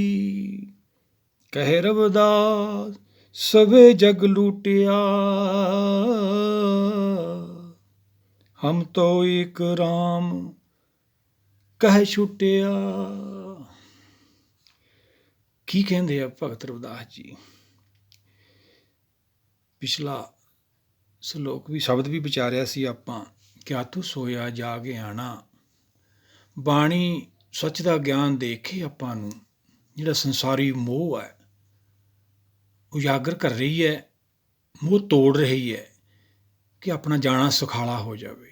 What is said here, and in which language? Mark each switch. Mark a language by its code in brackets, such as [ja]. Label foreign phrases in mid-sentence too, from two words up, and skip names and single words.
[hi] कह रविदास सवे जग लूटिया, हम तो एक राम कह छुटिया। की कहते हैं भगत रविदास जी। [pa] पिछला ਸ਼ਲੋਕ ਵੀ ਸ਼ਬਦ ਵੀ ਵਿਚਾਰਿਆ ਸੀ ਆਪਾਂ, ਕਿਆ ਤੂੰ ਸੋਇਆ ਜਾਗ ਆਣਾ। ਬਾਣੀ ਸੱਚ ਦਾ ਗਿਆਨ ਦੇ ਕੇ ਆਪਾਂ ਨੂੰ ਜਿਹੜਾ ਸੰਸਾਰੀ ਮੋਹ ਹੈ ਉਜਾਗਰ ਕਰ ਰਹੀ ਹੈ, ਮੋਹ ਤੋੜ ਰਹੀ ਹੈ ਕਿ ਆਪਣਾ ਜਾਣਾ ਸੁਖਾਲਾ ਹੋ ਜਾਵੇ।